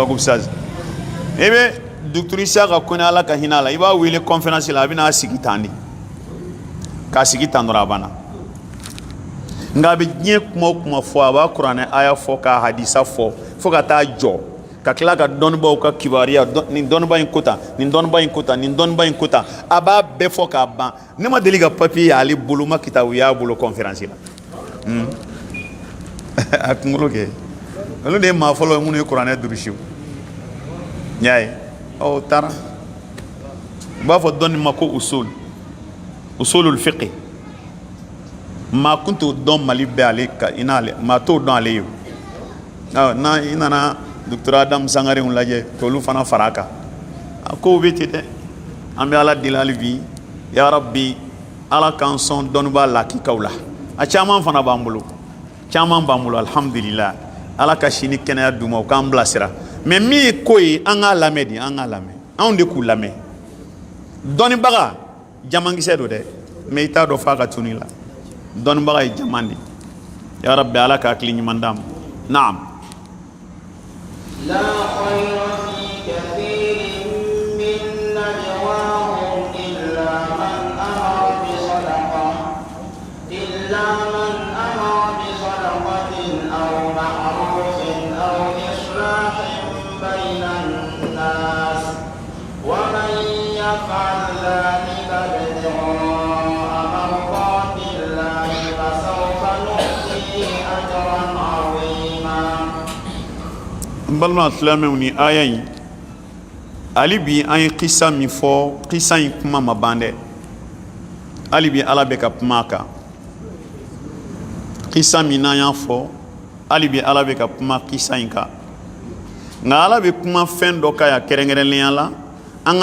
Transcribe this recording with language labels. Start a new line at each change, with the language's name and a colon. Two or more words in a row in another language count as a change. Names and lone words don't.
Bambara: ko bisazi i bɛ docteur Isaka Kɔnɛ Ala ka hinɛ a la i b'a wele conférence la a bɛna sigi tan de k'a sigi tan dɔrɔn a banna nka a bɛ diɲɛ kuma o kuma fɔ a b'a kuranɛ aya fɔ k'a hadisa fɔ fo ka taa jɔ ka tila ka dɔnnibaw ka kibariya nin dɔnniba in ko tan nin dɔnniba in ko tan nin dɔnniba in ko tan a b'a bɛɛ fɔ k'a ban ne ma deli ka papier y'ale bolo ma kitabu y'a bolo conférence la a kunkolo kɛ olu de ye maa fɔlɔ ye minnu ye kuranɛ durusiw n y'a ye o taara u b'a fɔ dɔnni ma ko
Arabic: أصول الفقه
Bambara: maa kun t'o dɔn Mali bɛɛ ale ka i n'ale maa t'o dɔn ale ye n'a i nana docteur Adamu Sangarew lajɛ k'olu fana fara a kan a kow bɛ ten dɛ an bɛ Ala deli hali bi
Arabic: يا رب
Bambara: Ala k'an sɔn dɔnnibaa lakikaw la a caman fana b'an bolo alhamdulillah Ala ka si ni kɛnɛya d'u ma u k'an bilasira mais min ye ko ye an k'a lamɛn de an k'a lamɛn anw de k'u lamɛn dɔnnibaga jamankisɛ don dɛ mais i t'a dɔn f'a ka tunu i la dɔnnibaga ye jaman de
Arabic: يا رب
Bambara: Ala ka hakili ɲuman d'an ma naam
Arabic: لا خير في كثير من نجواهم إلا من أمر بصدقة أو معروف أو إصلاح بين الناس ومن يفعل ذلك ابتغاء مرضات الله فسوف نؤتيه أجرا عظيما.
Bambara: balma silamɛw ni aya in ali bi an ye kisa min fɔ kisa in kuma ma ban dɛ ali bi Ala bɛ ka kuma a kan kisa min n'an y'a fɔ ali bi Ala bɛ ka kuma kisa in kan nka Ala bɛ kuma fɛn dɔ ka ya kɛrɛnkɛrɛnnenya la an